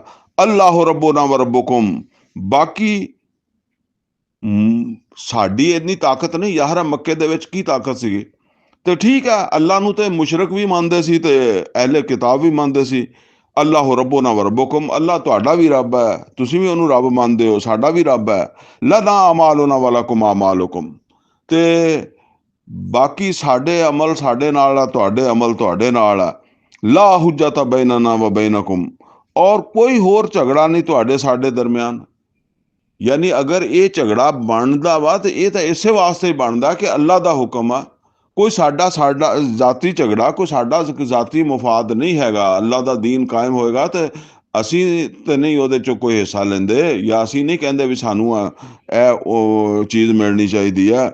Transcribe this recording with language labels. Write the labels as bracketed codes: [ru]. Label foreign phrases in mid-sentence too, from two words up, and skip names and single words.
[ar] الله ربنا وربكم, [pa] ਬਾਕੀ ਸਾਡੀ ਇੰਨੀ ਤਾਕਤ ਨਹੀਂ। ਯਾਰ ਮੱਕੇ ਦੇ ਵਿੱਚ ਕੀ ਤਾਕਤ ਸੀਗੀ? ਤੇ ਠੀਕ ਹੈ, ਅੱਲਾ ਨੂੰ ਤੇ ਮੁਸ਼ਰਕ ਵੀ ਮੰਨਦੇ ਸੀ ਤੇ ਅਹਿਲੇ ਕਿਤਾਬ ਵੀ ਮੰਨਦੇ ਸੀ। [ar] الله ربنا وربكم, [pa] ਅੱਲਾ ਤੁਹਾਡਾ ਵੀ ਰੱਬ ਹੈ, ਤੁਸੀਂ ਵੀ ਉਹਨੂੰ ਰੱਬ ਮੰਨਦੇ ਹੋ, ਸਾਡਾ ਵੀ ਰੱਬ ਹੈ। [ar] لنا أعمالنا ولكم أعمالكم, [pa] ਤੇ ਬਾਕੀ ਸਾਡੇ ਅਮਲ ਸਾਡੇ ਨਾਲ ਆ, ਤੁਹਾਡੇ ਅਮਲ ਤੁਹਾਡੇ ਨਾਲ ਆ। [ar] لا حجة بيننا وبينكم, [pa] ਔਰ ਕੋਈ ਹੋਰ ਝਗੜਾ ਨਹੀਂ ਤੁਹਾਡੇ ਸਾਡੇ ਦਰਮਿਆਨ। ਯਾਨੀ ਅਗਰ ਇਹ ਝਗੜਾ ਬਣਦਾ ਵਾ ਤੇ ਇਹ ਤਾਂ ਇਸੇ ਵਾਸਤੇ ਹੀ ਬਣਦਾ ਕਿ ਅੱਲਾ ਦਾ ਹੁਕਮ ਆ। ਕੋਈ ਸਾਡਾ ਜ਼ਾਤੀ ਝਗੜਾ, ਕੋਈ ਸਾਡਾ ਜ਼ਾਤੀ ਮੁਫਾਦ ਨਹੀਂ ਹੈਗਾ। ਅੱਲਾ ਦਾ ਦੀਨ ਕਾਇਮ ਹੋਏਗਾ ਤੇ ਅਸੀਂ ਤੇ ਨਹੀਂ ਉਹਦੇ ਚੋਂ ਕੋਈ ਹਿੱਸਾ ਲੈਂਦੇ, ਜਾਂ ਅਸੀਂ ਨਹੀਂ ਕਹਿੰਦੇ ਵੀ ਸਾਨੂੰ ਇਹ ਉਹ ਚੀਜ਼ ਮਿਲਣੀ ਚਾਹੀਦੀ ਹੈ।